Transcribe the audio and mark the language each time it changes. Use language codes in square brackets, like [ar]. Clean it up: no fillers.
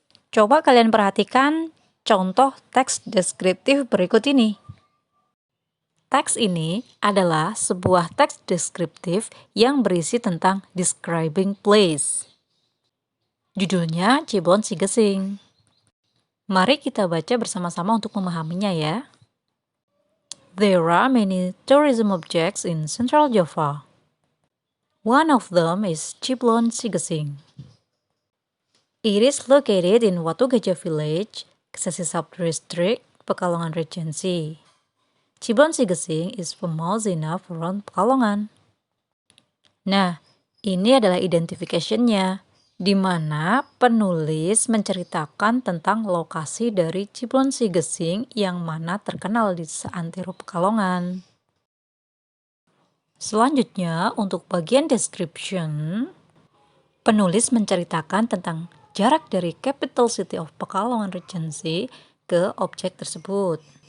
[id] Coba kalian perhatikan contoh teks deskriptif berikut ini. Teks ini adalah sebuah teks deskriptif yang berisi tentang [en] describing place. [id] Judulnya Cibon Sigesing. Mari kita baca bersama-sama untuk memahaminya ya. [en] There are many tourism objects in Central Java. One of them is Ciblon Sigesing. It is located in Watu Gajah Village, Kesesi Subdistrict, Pekalongan Regency. Ciblon Sigesing is famous enough around Pekalongan. [id] Nah, ini adalah identification-nya, di mana penulis menceritakan tentang lokasi dari Ciblon Sigesing yang mana terkenal di seantero Pekalongan. Selanjutnya, untuk bagian description, penulis menceritakan tentang jarak dari [en] capital city of Pekalongan Regency [id] ke objek tersebut.